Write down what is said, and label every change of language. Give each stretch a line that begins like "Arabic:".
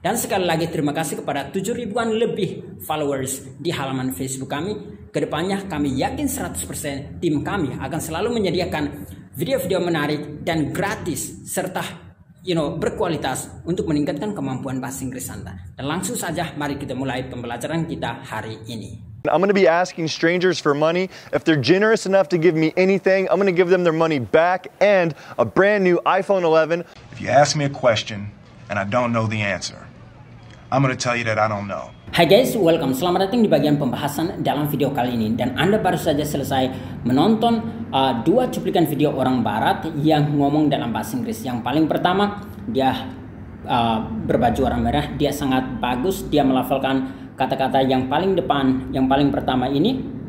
Indonesian: Dan sekali lagi terima kasih kepada 7.000-an lebih followers di halaman Facebook kami. Kedepannya kami yakin 100% tim kami akan selalu menyediakan video-video menarik dan gratis serta berkualitas untuk meningkatkan kemampuan bahasa Inggris Anda. Dan langsung saja mari kita mulai pembelajaran kita hari ini.
English: I'm going to be asking strangers for money. If they're generous enough to give me anything, I'm going to give them their money back and a brand new iPhone 11. If you ask me a question and I don't know the answer, I'm going to tell you that I don't know. Hai guys, welcome.
Indonesian: Selamat datang di bagian pembahasan dalam video kali ini. Dan Anda baru saja selesai menonton dua cuplikan video orang barat yang ngomong dalam bahasa Inggris. Yang paling pertama, dia berbaju warna merah. Dia sangat bagus. Dia melafalkan kata-kata yang paling depan, yang paling pertama ini.